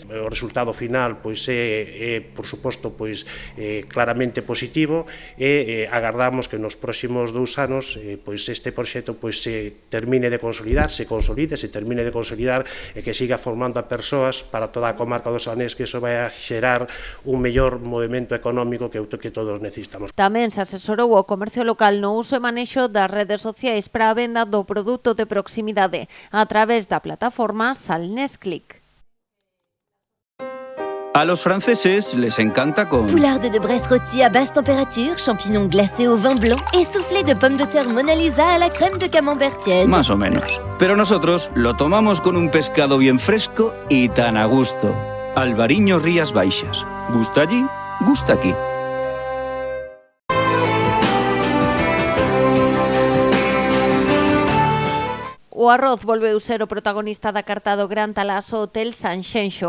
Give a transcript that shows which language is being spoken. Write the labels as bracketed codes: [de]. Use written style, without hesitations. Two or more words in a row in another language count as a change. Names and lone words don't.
[gl] O resultado final é por suposto claramente positivo e agardamos que nos próximos 2 anos este proxecto se termine de consolidar, se termine de consolidar e que siga formando a persoas para toda a comarca do Salnés, que iso vai a xerar un mellor movimento económico que todos necesitamos. Tamén se asesorou o comercio local no uso e manexo das redes sociais para a venda do produto de proximidade a través da plataforma Salnés Click. [es] A los franceses les encanta con... [fr] Poularde de Brest rôti à basse température, champignons glacés au vin blanc et soufflé de pommes de terre Mona Lisa à la crème de camembert tiède. [es] Más o menos. Pero nosotros lo tomamos con un pescado bien fresco y tan a gusto. Albariño Rías Baixas. Gusta allí, gusta aquí. [gl] O arroz volveu ser o protagonista da carta do Gran Talaso Hotel Sanxenxo.